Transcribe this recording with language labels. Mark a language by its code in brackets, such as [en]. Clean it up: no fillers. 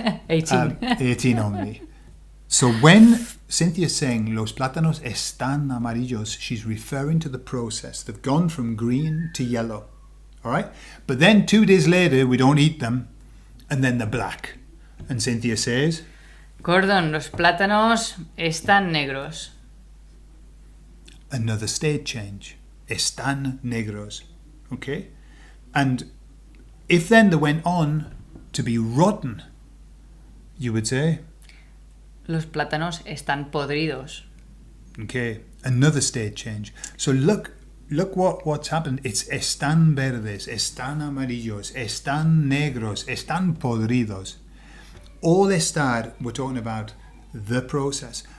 [en] 18. 18 only. So when Cynthia's saying [es] los plátanos están amarillos, [en] she's referring to the process. They've gone from green to yellow. All right? But then 2 days later, we don't eat them, and then they're black. And Cynthia says, [es] Gordon, los plátanos están negros. [en] another state change. [es] Están negros. [en] Okay? And if then they went on to be rotten, you would say, [es] Los plátanos están podridos. [en] okay, another state change. So look what's happened. [es] It's están verdes, están amarillos, están negros, están podridos. [en] All estar, we're talking about the process.